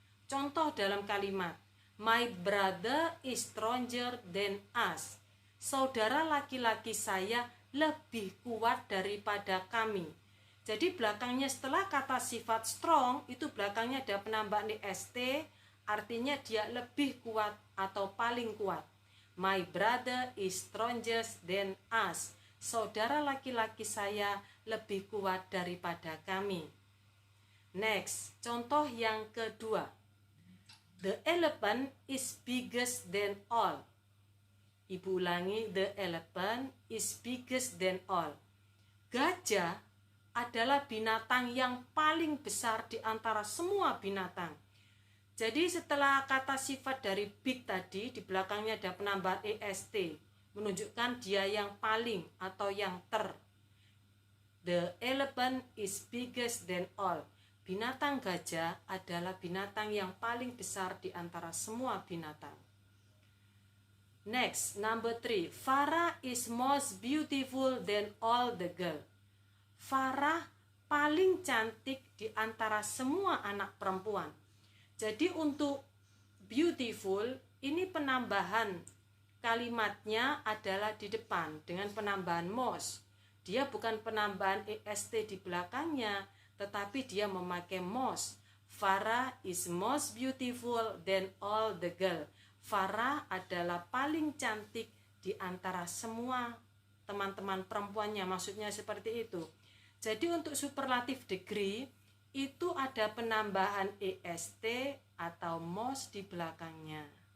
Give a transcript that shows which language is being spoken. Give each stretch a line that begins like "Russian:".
Indonesian: Contoh dalam kalimat,
English: my brother is stronger than us.
Indonesian: Saudara laki-laki saya lebih kuat daripada kami. Jadi belakangnya setelah kata sifat strong, itu belakangnya ada penambahan est, artinya dia lebih kuat atau paling kuat.
English: My brother is stronger than us.
Indonesian: Saudara laki-laki saya lebih kuat daripada kami.
English: Next,
Indonesian: contoh yang kedua.
English: The elephant is biggest than all.
Indonesian: Ibu ulangi,
English: the elephant is biggest than all.
Indonesian: Gajah adalah binatang yang paling besar di antara semua binatang. Jadi setelah kata sifat dari big tadi, di belakangnya ada penambahan est, menunjukkan dia yang paling atau yang ter.
English: The elephant is biggest than all.
Indonesian: Binatang gajah adalah binatang yang paling besar di antara semua binatang.
English: Next, number 3. Farah is most beautiful than all the girl.
Indonesian: Farah paling cantik di antara semua anak perempuan. Jadi untuk beautiful ini penambahan kalimatnya adalah di depan dengan penambahan most. Dia bukan penambahan est di belakangnya, tetapi dia memakai most.
English: Farah is most beautiful than all the girl.
Indonesian: Farah adalah paling cantik di antara semua teman-teman perempuannya, maksudnya seperti itu. Jadi untuk superlative degree itu ada penambahan est atau most di belakangnya.